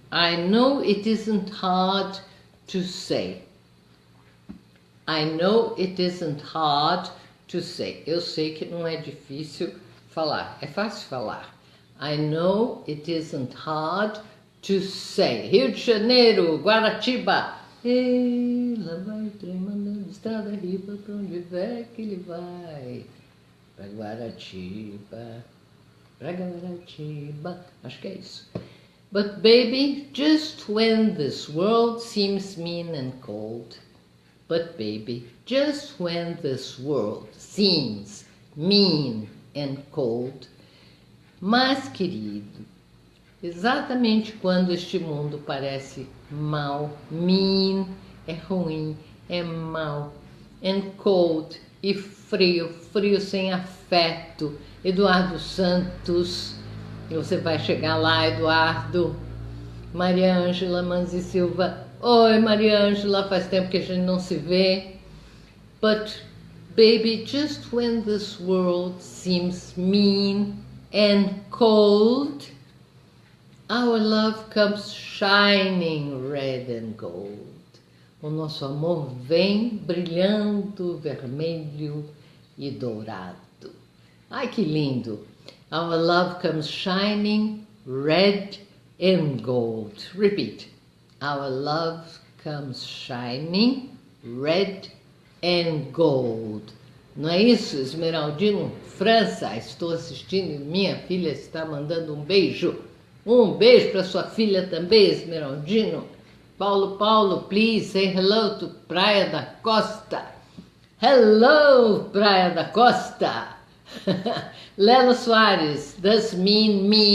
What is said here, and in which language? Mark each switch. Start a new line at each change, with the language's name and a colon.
English: I know it isn't hard to say. I know it isn't hard to say.
Portuguese: Eu sei que não é difícil falar. É fácil falar.
English: I know it isn't hard to say.
Portuguese: Rio de Janeiro, Guaratiba. Ei, lá vai o trem mandando estrada riba pra onde é que ele vai. Pra Guaratiba. Pra Guaratiba. Acho que é isso.
English: But baby, just when this world seems mean and cold. But baby, just when this world seems mean and cold.
Portuguese: Mas, querido, exatamente quando este mundo parece mal, mean, é ruim, é mal,
English: and cold,
Portuguese: e frio, frio sem afeto. Eduardo Santos, você vai chegar lá, Eduardo. Maria Ângela Manzi Silva. Oi, Maria Ângela, faz tempo que a gente não se vê.
English: But, baby, just when this world seems mean and cold, our love comes shining red and gold.
Portuguese: O nosso amor vem brilhando vermelho e dourado. Ai, que lindo!
English: Our love comes shining red and gold. Repeat. Our love comes shining red and gold.
Portuguese: Não é isso, Esmeraldino? França, estou assistindo, minha filha está mandando um beijo. Um beijo para sua filha também, Esmeraldino.
English: Paulo, please say hello to Praia da Costa. Hello, Praia da Costa. Lelo Soares, does mean?